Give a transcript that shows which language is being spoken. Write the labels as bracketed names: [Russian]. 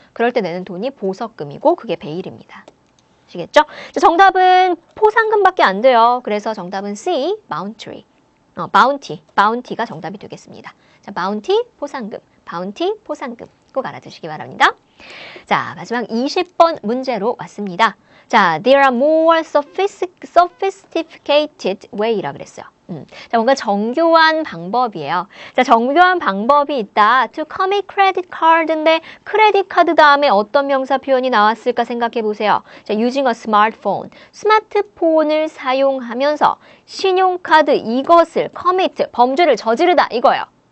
[Korean] 그럴 때 내는 돈이 보석금이고 그게 베일입니다. 아시겠죠? 자, 정답은 포상금밖에 안 돼요. 그래서 정답은 C, bounty. bounty가 정답이 되겠습니다. 자, bounty, 포상금. 바운티, 보상금. 꼭 알아두시기 바랍니다. 자, 마지막 20번 문제로 왔습니다. [English] 자, there are more sophisticated way라 그랬어요. [Korean] 자, 뭔가 정교한 방법이에요. 자, 정교한 방법이 있다. To commit credit card 인데 크레딧 카드 다음에 어떤 명사 표현이 나왔을까 생각해 보세요. [English] 자, using a smartphone. [Korean] 스마트폰을 사용하면서 신용카드 이것을 commit, 범죄를 저지르다 이거예요.